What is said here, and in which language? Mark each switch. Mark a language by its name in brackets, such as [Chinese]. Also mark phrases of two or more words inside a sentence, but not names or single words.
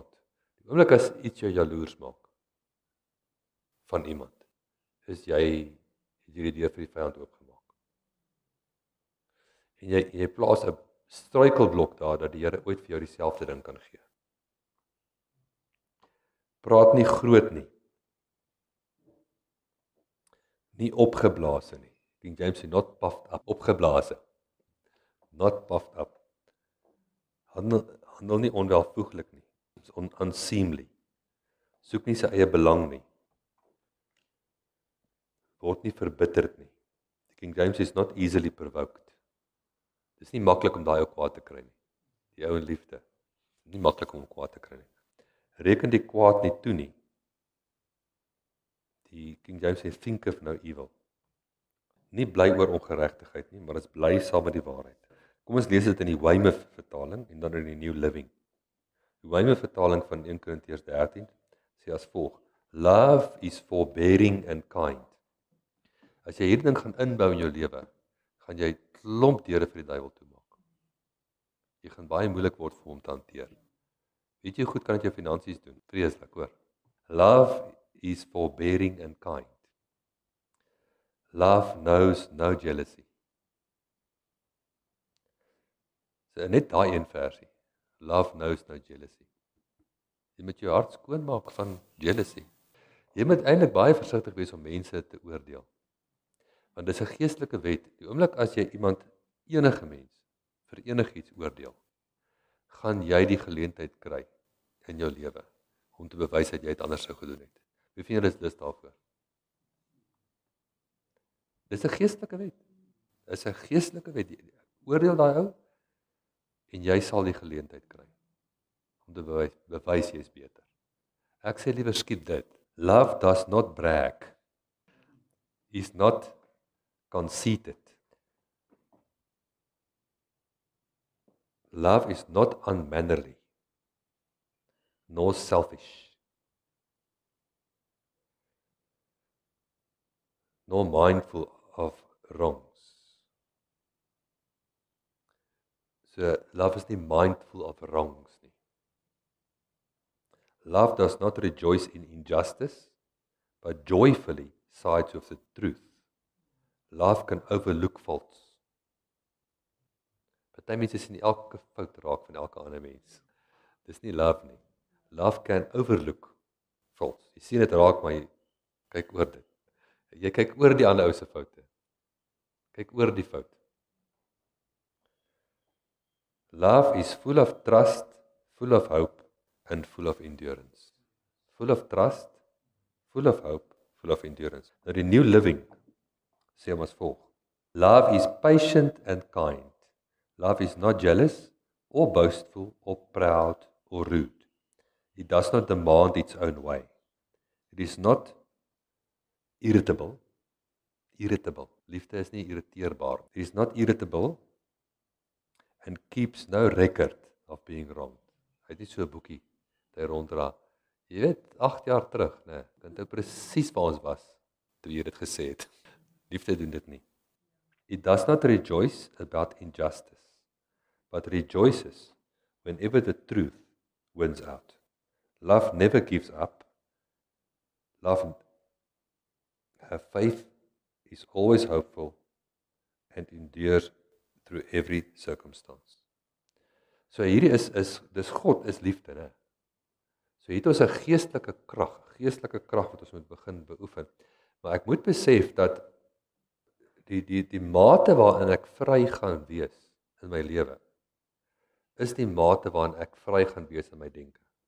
[Afrikaans] Die oomblik as iets jou jaloers maak, van iemand, is jy die deur vir die vyand oopgemaak. En jy plaas 'n struikelblok daar, dat die Here ooit vir jou dieselfde ding kan gee. Praat nie groot nie. Nie opgeblaas nie. King James sê [English] not puffed up, [Afrikaans] opgeblaase. [English] Not puffed up. [Afrikaans] Handel nie onwelvoeglik nie. [English] It's unseemly. [Afrikaans] Soek nie sy eie belang nie. Word nie verbitterd nie. [English] Die King James is not easily provoked. [Afrikaans] Dis nie maklik om daai ou kwaad te kry nie. Die ou in liefde. Nie maklik om kwaad te kry nie. Reken die kwaad nie toe nie. Die King James sê [English] think of no evil. [Afrikaans] Nie bly oor ongeregtigheid nie, maar is bly saam met die waarheid. Kom ons lees dit in die Weymouth vertaling en dan in die New Living. Die Weymouth vertaling van 1 Korintiërs 13 sê as volg: [English] Love is forbearing and kind. [Afrikaans] As jy hierdie ding gaan inbou in jou lewe, gaan jy klomp deure vir die duiwel toemaak. Jy gaan baie moeilik word vir hom te hanteer. Weet jy hoe goed kan dit jou finansies doen? Vreeslik, hoor. [English] Love is forbearing and kind. Love knows no jealousy. [Afrikaans] So net daai een versie. [English] Love knows no jealousy. [Afrikaans] Jy moet jou hart skoon maak van jealousy. Jy moet eintlik baie versigtig wees om mense te oordeel. Want dis 'n geestelike wet. Die oomblik as jy enige mens vir enigiets oordeel, gaan jy die geleentheid kry in jou lewe om te bewys dat jy dit anders sou gedoen het. Wie van julle is dus daarvoor? Dis 'n geestelike wet. Dis 'n geestelike wet. Oordeel daai ou en jy sal die geleentheid kry om te bewys jy is beter. Ek sê liewer skiep dit. [English] Love does not brag. Is not conceited. Love is not unmannerly, nor selfish, nor mindful of wrongs. [Afrikaans] So, love is nie [English] mindful of wrongs [Afrikaans] nie. [English] Love does not rejoice in injustice, but joyfully sides with the truth. Love can overlook faults. [Afrikaans] Party mense sien elke fout raak van elke ander mens. Dis nie love nie. [English] Love can overlook faults. [Afrikaans] Jy sien dit raak, maar jy kyk oor dit. Jy kyk oor die ander ou se foute. Kyk oor die fout. [English] Love is full of trust, full of hope, and full of endurance. Full of trust, full of hope, full of endurance. [Afrikaans] Nou die New Living sê hom as volg: [English] Love is patient and kind. Love is not jealous, or boastful, or proud, or rude. It does not demand its own way. It is not irritable. Irritable. [Afrikaans] Liefde is nie irriteerbaar. [English] It is not irritable and keeps no record of being wronged. [Afrikaans] Hy het nie so 'n boekie dat hy ronddra. Jy weet, 8 jaar terug, né, kan jy presies waar ons was toe jy dit gesê het. Liefde doen dit nie. [English] It does not rejoice about injustice, but rejoices whenever the truth wins out. Love never gives up. Her faith is always hopeful and endures through every circumstance. [Afrikaans] So hierdie dis God is liefde, né? So het ons 'n geestelike krag wat ons moet begin beoefen. Maar ek moet besef dat die mate waarin ek vry gaan wees in my lewe is die mate waarin ek vry gaan wees in my denke.